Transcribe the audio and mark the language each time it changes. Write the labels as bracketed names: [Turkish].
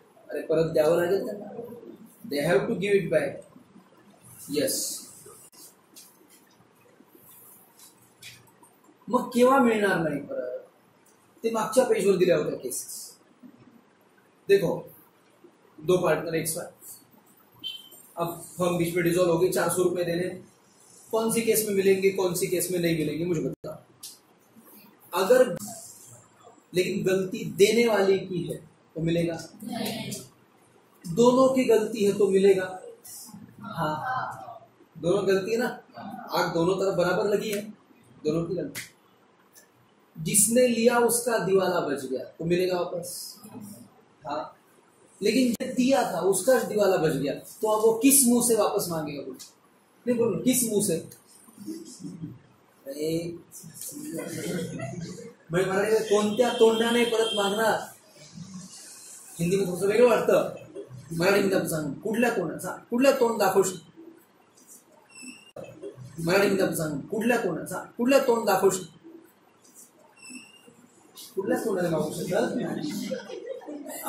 [Marathi] अरे परत द्यावं लागेल त्यांना. [English] They have to give it back. Yes. [Marathi] मग केव्हा मिळणार नाही परत, ते मागच्या पेजवर दिल्या होत्या केसेस. [Hindi] देखो, दो पार्टनर एक साथ, अब फर्म बीच में डिसॉल्व हो गई, 400 रुपए देने, कौन सी केस में मिलेंगे कौन सी केस में नहीं मिलेंगे मुझे बता. अगर लेकिन गलती देने वाले की है तो मिलेगा, दोनों की गलती है तो मिलेगा. हाँ, दोनों गलती है ना, आग दोनों तरफ बराबर लगी है, दोनों की गलती. जिसने लिया उसका दिवाला बच गया तो मिलेगा वापस. हाँ, लेकिन जो दिया था उसका दिवाला बच गया, तो अब वो किस मुंह से वापस मांगेगा कुछ नहीं. बोलो किस मुंह से. [Marathi] मराठी कोणत्या तोंडाने परत मागणार. हिंदीमध्ये थोडंसं वेगळं वाटतं, मराठीमध्ये आपण सांगू कुठल्या तोंडाचा, कुठल्या तोंड दाखवशील. मराठीमध्ये आपण सांगू कुठल्या तोंड दाखवशील, कुठल्या तोंडाने मागू शकतात.